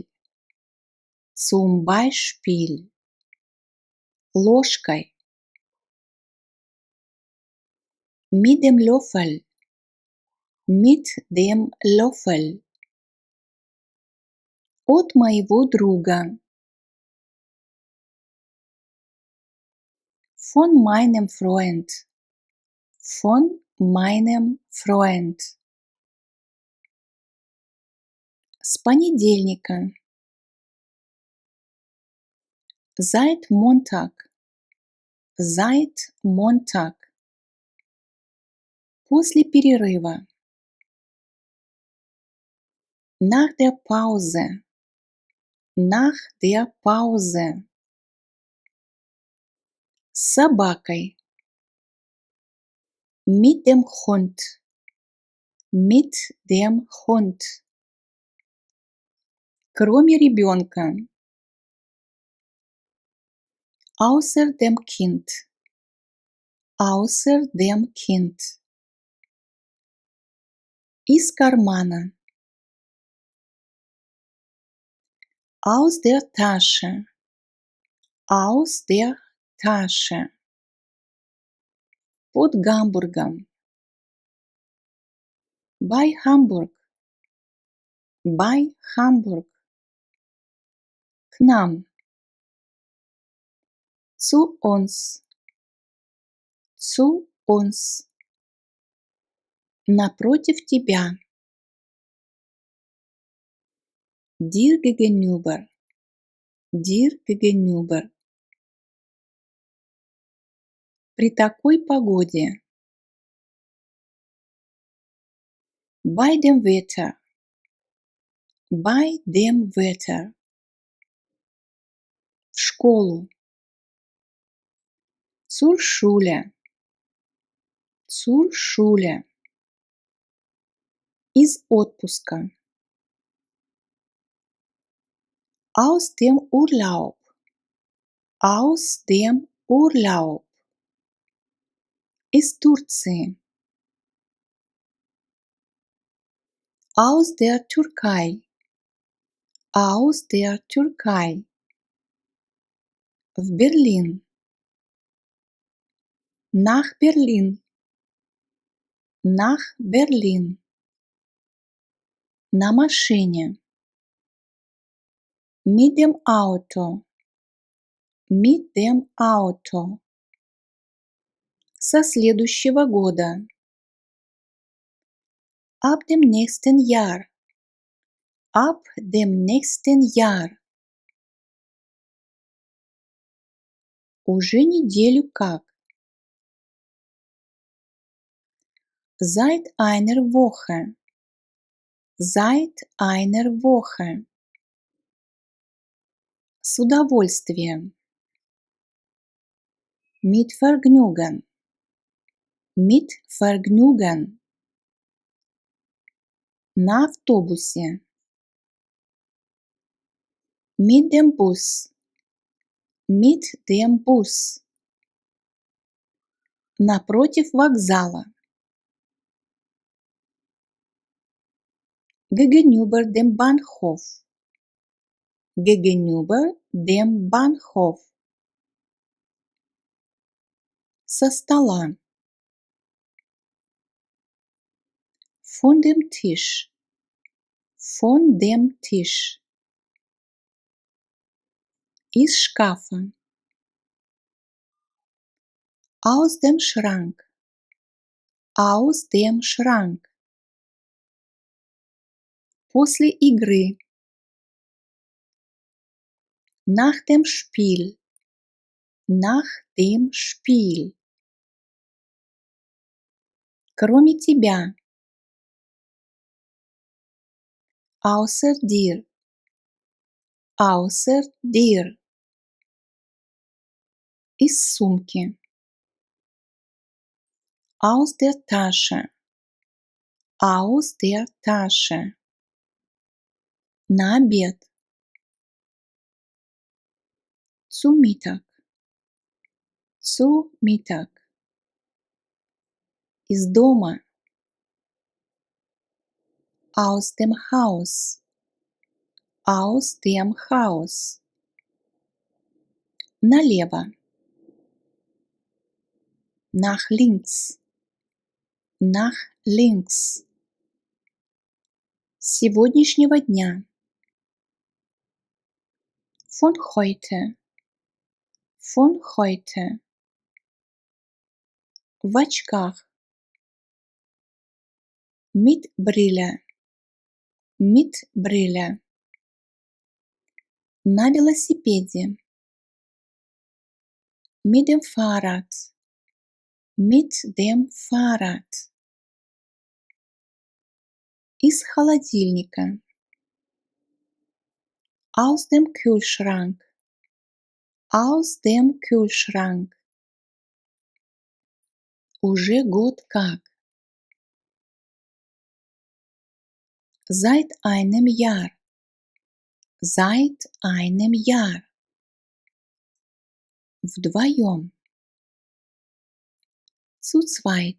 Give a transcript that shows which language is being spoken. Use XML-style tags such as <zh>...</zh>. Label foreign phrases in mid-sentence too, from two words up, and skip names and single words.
<de>Zum Beispiel. Ложкой. Mit dem Löffel. Mit dem Löffel.</de> <ru>От моего друга.</ru> <de>Von meinem Freund. Von meinem Freund.</de> <ru>С понедельника.</ru> <de>Seit Montag. Seit Montag.</de> <ru>После перерыва.</ru> <de>Nach der Pause. Nach der Pause.</de> <ru>С собакой.</ru> <de>Mit dem Hund. Mit dem Hund.</de> <ru>Кроме ребенка.</ru> <de>Außer dem Kind. Außer dem Kind.</de> <ru>Из кармана.</ru> <de>Aus der Tasche. Aus der Tasche.</de> <ru>Под Гамбургом.</ru> <de>Bei Hamburg. Bei Hamburg.</de> <ru>К нам.</ru> <de>Zu uns. Zu uns.</de> <ru>Напротив тебя.</ru> <de>Dir gegenüber. Dir gegenüber.</de> <ru>При такой погоде.</ru> <de>Bei dem Wetter. Bei dem Wetter.</de> <ru>В школу.</ru> <de>Zur Schule. Zur Schule.</de> <ru>Из отпуска.</ru> <de>Aus dem Urlaub. Aus dem Urlaub.</de> <ru>Из Турции.</ru> <de>Aus der Türkei. Aus der Türkei.</de> <ru>В Берлин.</ru> <de>Nach Berlin. Nach Berlin.</de> <ru>На машине.</ru> <de>Mit dem Auto. Mit dem Auto.</de> <ru>Со следующего года.</ru> <de>Ab dem nächsten Jahr. Ab dem nächsten Jahr.</de> <ru>Уже неделю как.</ru> <de>Seit einer Woche. Seit einer Woche.</de> <ru>С удовольствием.</ru> <de>Mit Vergnügen. Mit Vergnügen.</de> <ru>На автобусе.</ru> <de>Mit dem Bus. Mit dem Bus.</de> <ru>Напротив вокзала.</ru> <de>Gegenüber dem Bahnhof. Gegenüber dem Bahnhof.</de> <ru>Со стола.</ru> <de>Von dem Tisch. Von dem Tisch.</de> <ru>Из шкафа.</ru> <de>Aus dem Schrank. Aus dem Schrank.</de> <ru>После игры.</ru> <de>Nach dem Spiel. Nach dem Spiel.</de> <ru>Кроме тебя.</ru> <de>Außer dir. Außer dir.</de> <ru>Из сумки.</ru> <de>Aus der Tasche. Aus der Tasche.</de> <ru>На обед.</ru> <de>Zu Mittag. Zu Mittag.</de> <ru>Из дома.</ru> <de>Aus dem Haus. Aus dem Haus. Налево. Nach links. Nach links.</de> <ru>С сегодняшнего дня.</ru> <de>Von heute. Von heute.</de> <ru>В очках.</ru> <de>Mit Brille. Mit Brille.</de> <ru>На велосипеде.</ru> <de>Mit dem Fahrrad. Mit dem Fahrrad.</de> <ru>Из холодильника.</ru> <de>Aus dem Kühlschrank. Aus dem Kühlschrank.</de> <ru>Уже год как.</ru> <de>Seit einem Jahr. Seit einem Jahr. Вдвоем. Zu zweit.</de>